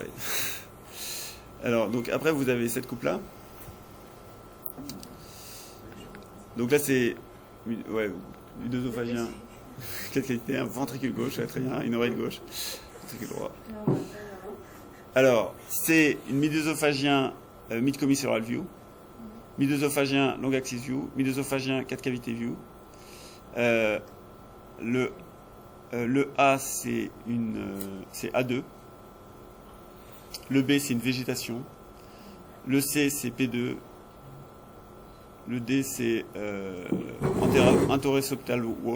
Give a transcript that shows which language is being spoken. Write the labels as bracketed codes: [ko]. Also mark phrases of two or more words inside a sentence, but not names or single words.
[fr] Alors, donc après, vous avez cette coupe-là. Donc là, c'est l'œsophagien. Quelle qualité? Un ventricule gauche, ouais, très bien. Une oreille gauche. Ventricule droit. Alors, c'est une mid-œsophagien [en] mid-commissural view, [fr] mid-œsophagien [en] long axis view, [fr] mid-œsophagien 4 cavités view. Le A, c'est A2. Le B, c'est une végétation. Le C, c'est P2. Le D, c'est [en] anteroseptal wall.